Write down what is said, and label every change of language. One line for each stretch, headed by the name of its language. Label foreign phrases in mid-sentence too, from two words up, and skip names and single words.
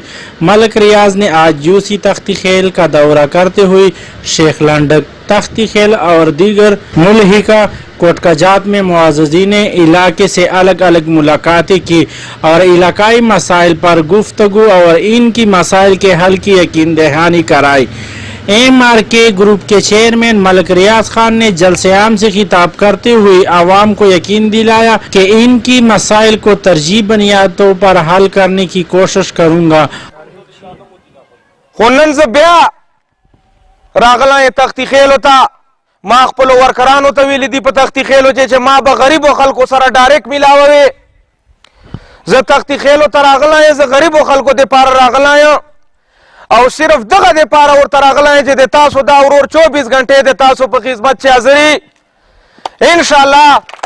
Urdu: ملک ریاض نے آج یوسی تختی خیل کا دورہ کرتے ہوئے شیخ لنڈک تختی خیل اور دیگر ملحقہ کوٹکجات میں معززین علاقے سے الگ الگ ملاقاتیں کی اور علاقائی مسائل پر گفتگو اور ان کی مسائل کے حل کی یقین دہانی کرائی۔ MRK گروپ کے چیئرمین ملک ریاض خان نے جلسے عام سے خطاب کرتے ہوئے عوام کو یقین دلایا کہ ان کی مسائل کو ترجیحی بنیادوں پر حل کرنے کی کوشش کروں گا۔
Pashto: خونن ز بیا راغلا تختی خیل ہوتا ما خپل ورکرانو ته ویل دي په تختی خیلو چې ما به غریبو خلکو سره ډایرکټ ملاوي زه تختی خیلو ته راغلی زه غریبو خلکو دپاره راغلی او صرف دغه دپاره ورته راغلی چې د تاسو دا ورور 24 غنټې د تاسو په خدمت چې حاضري انشاءالله